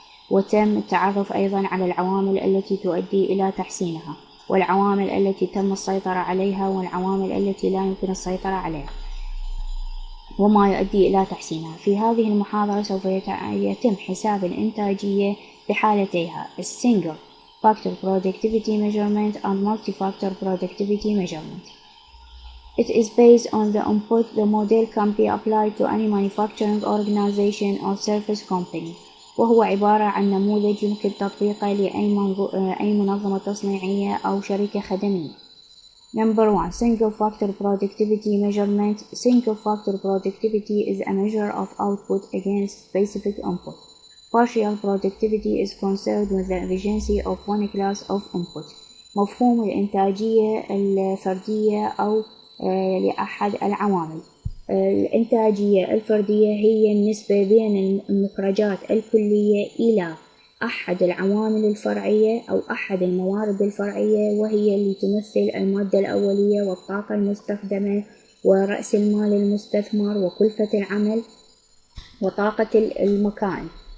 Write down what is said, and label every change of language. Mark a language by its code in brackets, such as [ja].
[ar] وتم التعرف أيضا على العوامل التي تؤدي إلى تحسينها، والعوامل التي تم السيطرة عليها، والعوامل التي لا يمكن السيطرة عليها، وما يؤدي إلى تحسينها. في هذه المحاضرة سوف يتم حساب الإنتاجية بحالتيها [en] Single Factor Productivity Measurement [ar] and Multi-Factor Productivity Measurement. [en] It is based on the input. The model can be applied to any manufacturing organization or service company. [ar] وهو عبارة عن نموذج يمكن تطبيقه لأي منظمة تصنيعية أو شركة خدمية. [en] Number 1. Single Factor Productivity Measurement. Single Factor Productivity is a measure of output against specific input. Partial productivity is concerned with the efficiency of one class of input. [ar] مفهوم الإنتاجية الفردية أو لأحد العوامل. الإنتاجية الفردية هي النسبة بين المخرجات الكلية إلى أحد العوامل الفرعية أو أحد الموارد الفرعية، وهي اللي تمثل المادة الأولية والطاقة المستخدمة ورأس المال المستثمر وكلفة العمل وطاقة المكان.